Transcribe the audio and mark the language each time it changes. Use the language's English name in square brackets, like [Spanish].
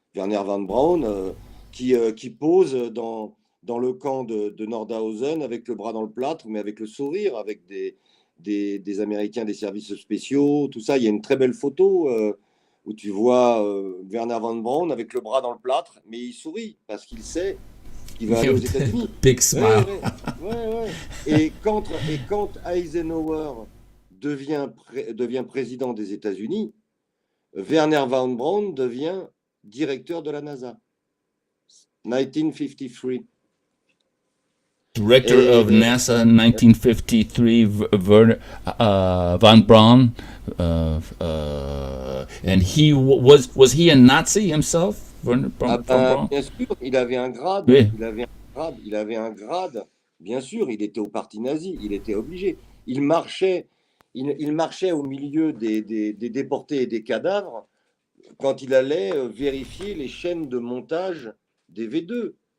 [French] Werner von Braun qui pose dans le camp de Nordhausen avec le bras dans le plâtre, mais avec le sourire, avec des Américains des services spéciaux, tout ça. Il y a une très belle photo où tu vois Werner von Braun avec le bras dans le plâtre, mais il sourit parce qu'il sait qu'il va aller aux États-Unis. [English] Big smile. [French] Ouais. Et quand Eisenhower devient président des États-Unis, Werner von Braun devient directeur de la NASA. 1953. [English] Director of NASA in 1953, von Braun, and he was he a Nazi himself, von Braun? [French] Bien sûr, il avait un grade, Oui. il avait un Il avait un grade. Bien sûr, il était au parti nazi. Il était obligé. Il marchait, il marchait au milieu des déportés et des cadavres quand il allait vérifier les chaînes de montage des V2.